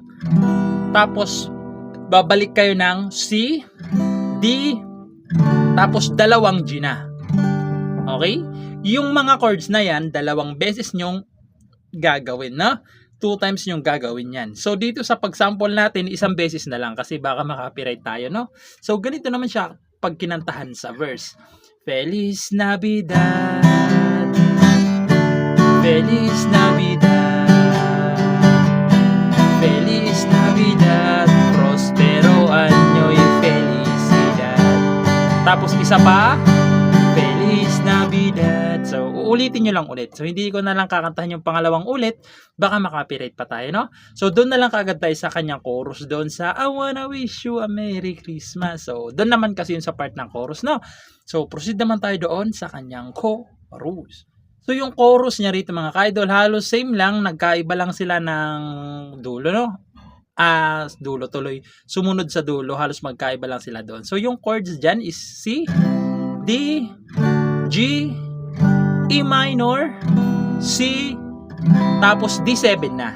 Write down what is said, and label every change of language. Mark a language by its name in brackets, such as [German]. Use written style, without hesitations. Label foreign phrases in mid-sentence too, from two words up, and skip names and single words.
[Filipino] Tapos, babalik kayo ng C, D, tapos dalawang G na. Okay? Yung mga chords na yan, dalawang beses nyong gagawin, no? 2 times nyong gagawin yan. So, dito sa pag-sample natin, isang beses na lang kasi baka makapiright tayo, no? So, ganito naman siya pag kinantahan sa verse. [Spanish] Feliz Navidad, Feliz Navidad, Feliz Navidad, Prospero Año y Felicidad. [Filipino] Tapos isa pa, [Spanish] Feliz Navidad. [Filipino] So, uulitin nyo lang ulit. So, hindi ko na lang kakantahan yung pangalawang ulit. Baka makapiright pa tayo, no? So, doon na lang kagad tayo sa kanyang chorus doon sa [English] I wanna wish you a Merry Christmas. [Filipino] So, doon naman kasi yun sa part ng chorus, no? So, proceed naman tayo doon sa kanyang chorus. So, yung chorus niya rito mga ka-idol, halos same lang. Nagkaiba lang sila ng dulo, no? Dulo tuloy. Sumunod sa dulo, halos magkaiba lang sila doon. So, yung chords dyan is C, D, G, E minor, C, tapos D7 na.